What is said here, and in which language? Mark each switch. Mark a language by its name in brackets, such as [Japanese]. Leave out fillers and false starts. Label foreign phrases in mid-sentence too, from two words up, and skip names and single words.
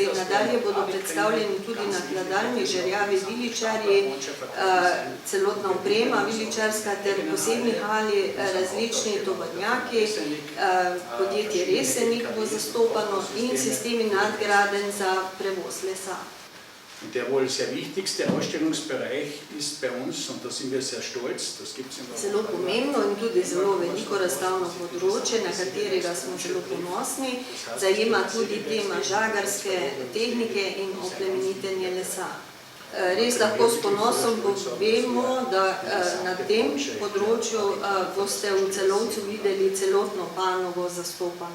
[Slovenian] Nadalje bodo predstavljeni tudi nakladalni žerjavi viličarji, celotna oprema viličarska ter posebni hali različni tovornjaki, podjetje Resenik bo zastopano in sistemi nadgradenj za prevoz lesa. [German] Und der wohl sehr wichtigste Ausstellungsbereich ist bei uns, und da sind wir sehr stolz, das gibt es in [Slovenian] Zelo pomembno in tudi zelo veliko razstavno področje, na katerega smo zelo ponosni, zajema tudi tema žagarske tehnike in oplemenitenje lesa. Res lahko s ponosom povemo, da na tem področju boste v Celovcu videli celotno panogo zastopano.